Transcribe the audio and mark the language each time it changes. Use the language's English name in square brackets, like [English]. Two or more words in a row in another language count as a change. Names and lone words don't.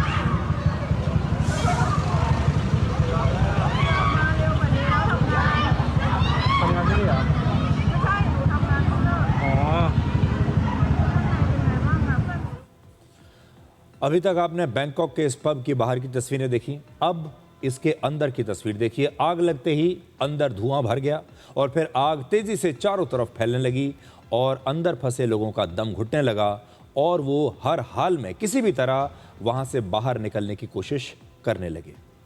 [Thai] ทำงานที่นี่เหรอไม่ใช่หนูทำงานที่นั่นอ๋อ [Hindi] अभी तक आपने बैंकॉक के इस पब की बाहर की तस्वीरें देखी, अब इसके अंदर की तस्वीर देखिए। आग लगते ही अंदर धुआं भर गया और फिर आग तेजी से चारों तरफ फैलने लगी और अंदर फंसे लोगों का दम घुटने लगा और वो हर हाल में किसी भी तरह वहां से बाहर निकलने की कोशिश करने लगे।